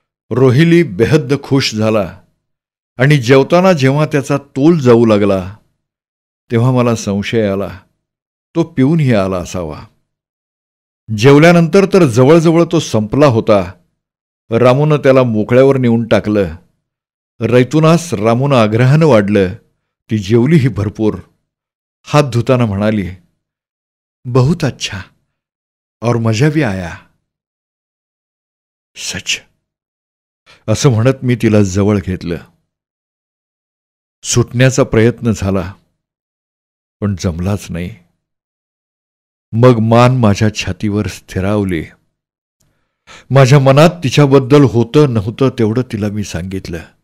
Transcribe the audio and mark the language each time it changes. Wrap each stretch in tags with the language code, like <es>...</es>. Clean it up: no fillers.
<mr>रोहिली बेहद्द खुश झाला आणि जेवताना जेव्हा त्याचा तोल जाऊ लागला तेव्हा मला संशय आला, तो पिऊनही आला असावा. जेवल्यानंतर तर जवळजवळ तो संपला होता. रामूनं त्याला मोकळ्यावर नेऊन टाकलं. रैतुनास रामूनं आग्रहानं वाढलं. ती जेवलीही भरपूर. हात धुताना म्हणाली,</mr> <hi>बहुत अच्छा और मजा भी आया.</hi> <mr>सच, असं म्हणत मी तिला जवळ घेतलं. सुटण्याचा प्रयत्न झाला, पण जमलाच नाही. मग मान माझ्या छातीवर स्थिरावली. माझ्या मनात तिच्याबद्दल होतं नव्हतं तेवढं तिला मी सांगितलं.</mr>